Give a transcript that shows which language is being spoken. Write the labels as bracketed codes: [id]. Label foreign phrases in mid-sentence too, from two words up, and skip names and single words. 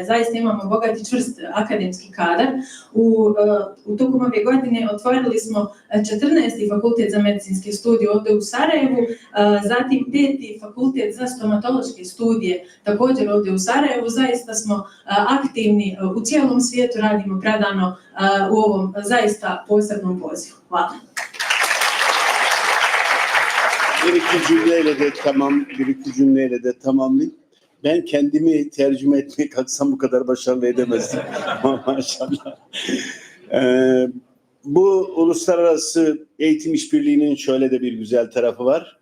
[bs] Zaista imamo bogat i čvrst akademski kadar. Tokom ove godine otvorili smo 14. fakultet za medicinske studije ovdje u Sarajevu, zatim 5. fakultet za stomatološke studije također ovdje u Sarajevu. Zaista smo aktivni u cijelom svijetu, radimo predano u ovom zaista posebnom pozivu. Hvala. [tr] Bir iki cümleyle de tamamlayayım. Ben kendimi tercüme etmeye kalksam bu kadar başarılı edemezdim. Maşallah. Bu uluslararası eğitim işbirliğinin şöyle de bir güzel tarafı var.